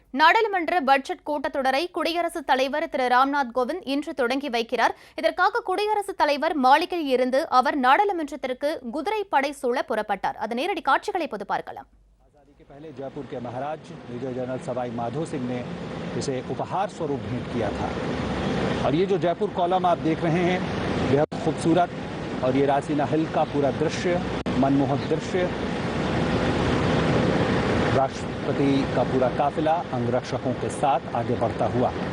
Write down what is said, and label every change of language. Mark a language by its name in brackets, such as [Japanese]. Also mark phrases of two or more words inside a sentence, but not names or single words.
[Tamil] நாடாளுமன்ற பட்ஜெட் கூட்டத்தொடரை குடியரசுத் தலைவர் திரு ராம்நாத் கோவிந்த் இன்று தொடங்கி வைக்கிறார். இதற்காக குடியரசுத் தலைவர் மாளிகையில் இருந்து அவர் நாடாளுமன்றத்திற்கு குதிரை படை சூழ புறப்பட்டார். அது நேரடி காட்சிகளை பொது பார்க்கலாம். [Hindi] पहले जयपुर के महाराज मेजर जनरल सवाई माधो सिंह ने इसे उपहार स्वरूप भेंट किया था और ये जो जयपुर कॉलम आप देख रहे हैं बेहद खूबसूरत और ये रासीना हिल का पूरा दृश्य, मनमोहक दृश्य, राष्ट्रपति का पूरा काफिला अंगरक्षकों के साथ आगे बढ़ता हुआ।